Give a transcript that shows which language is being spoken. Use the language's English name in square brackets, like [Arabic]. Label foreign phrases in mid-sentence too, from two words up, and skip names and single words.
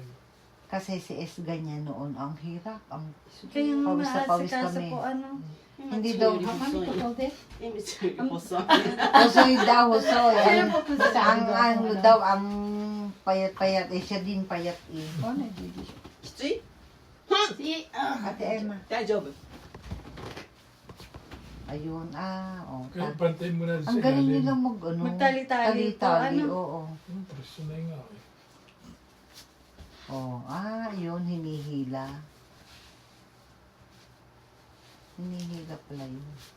[Filipino] Kasi si S ganyan noon. Ang hirap. Ang Kaya nga pawis na pawis maasikaso kami. po, ano. Hindi daw. Husoy daw, husoy. Basta ang ano daw, ang payat-payat. Eh, siya din payat eh. Oh, nagigil siya. [Japanese] きつい [Filipino] Ate Emma. [Japanese] 大丈夫 [Filipino] Ayun, oh. Kaya pantayin mo na sa Ang galing ilalim. nilang mag, ano. Magtali-tali po, Tali-tali, ano. oo. Preso na nga eh. Oh, yun, hinihila. Hinihila pala yun.